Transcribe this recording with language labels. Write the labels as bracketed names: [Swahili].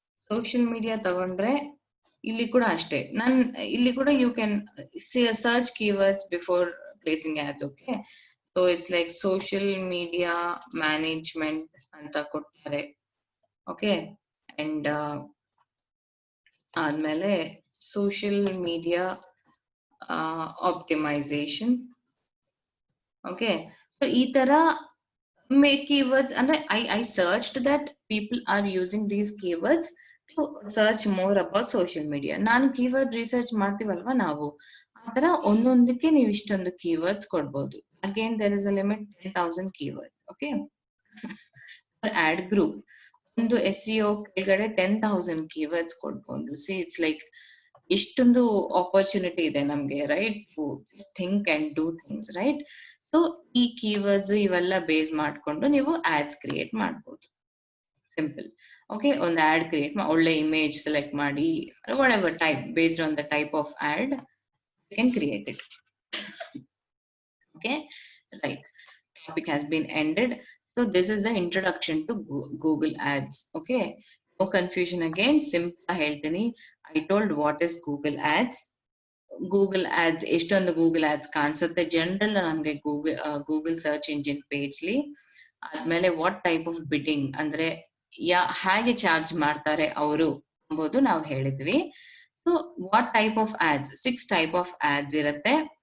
[English] Social media ತಗೊಂಡ್ರೆ ಇಲ್ಲಿ ಕೂಡ ಅಷ್ಟೇ. ಇಲ್ಲಿ ಕೂಡ you can search keywords before placing ads. Okay, so it's like social media management ಅಂತ ಕೊಡ್ತಾರೆ. ಓಕೆ, ಅಂಡ್ ಆದ್ಮೇಲೆ social media optimisation. Okay, so ಈ ತರ keywords ಅಂದ್ರೆ I searched that people are using these keywords to search more about social media. [Kannada] ನಾನು keyword research ಮಾಡ್ತೀವಲ್ವಾ ನಾವು, ಆತರ ಒಂದೊಂದಕ್ಕೆ ನೀವು ಇಷ್ಟೊಂದು ಕೀವರ್ಡ್ಸ್ ಕೊಡ್ಬೋದು. [English] Again there is a limit 10,000 keywords. [Kannada] Okay, add group ಒಂದು SEO ಕೆಳಗಡೆ 10,000 keywords ಕೊಡ್ಬೋದು. [English] See it's like ಇಷ್ಟೊಂದು opportunity ಇದೆ ನಮ್ಗೆ, right? To think and do things, right? So ಈ ಕೀವರ್ಡ್ಸ್ ಇವೆಲ್ಲ ಬೇಸ್ ಮಾಡ್ಕೊಂಡು ನೀವು ಆಡ್ಸ್ ಕ್ರಿಯೇಟ್ ಮಾಡ್ಬೋದು. ಸಿಂಪಲ್. ಓಕೆ, ಒಂದು ಆಡ್ ಕ್ರಿಯೇಟ್ ಒಳ್ಳೆ ಇಮೇಜ್ ಸೆಲೆಕ್ಟ್ ಮಾಡಿ, whatever type, based on the type of ad you can create it. Okay, right. topic has been ended. So this is the introduction to Google Ads. Okay, no confusion again. Simple ಹೇಳ್ತೀನಿ. I told what is Google Ads. [Kannada] Google ads ಎಷ್ಟೊಂದು Google ads ಕಾಣಿಸುತ್ತೆ general ನಮ್ಗೆ Google search engine ಪೇಜ್ಲಿ. ಆದ್ಮೇಲೆ what type of bidding ಅಂದ್ರೆ ಹೇಗೆ charge ಮಾಡ್ತಾರೆ ಅವರು ಎಂಬುದು ನಾವು ಹೇಳಿದ್ವಿ. [English] So what type of ads, 6 type of ads ಇರುತ್ತೆ.